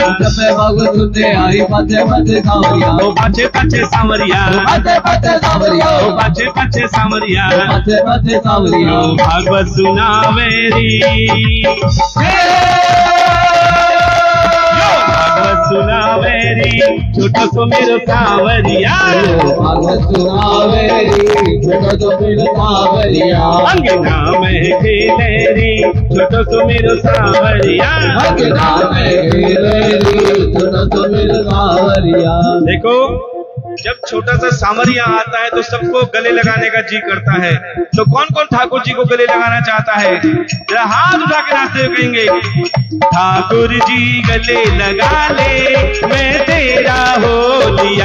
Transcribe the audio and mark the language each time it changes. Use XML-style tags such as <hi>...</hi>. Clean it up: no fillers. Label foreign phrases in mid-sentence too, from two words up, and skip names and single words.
<bra>जब मैं भागवत सुनने आई पाछे पाछे सावरिया, पाछे पाछे सावरिया, पाछे पाछे सावरिया, पाछे पाछे सावरिया, पाछे पाछे सावरिया। भागवत सुना मेरी, भागवत सुना मेरी छोटो सो मेरो सावरिया, भागवत सुना मेरी छोटो सो मेरो सावरिया। अंगना में खेलेरी छोटो सो मेरो सावरिया, अंगना में खेलेरी छोटो सो मेरो सावरिया।</bra> <hi>देखो जब छोटा सा सावरिया आता है तो सबको गले लगाने का जी करता है। तो कौन कौन ठाकुर जी को गले लगाना चाहता है? जरा हाथ उठा के नाचते हुए कहेंगे ठाकुर जी गले लगा ले मैं तेरा हो लिया,</hi>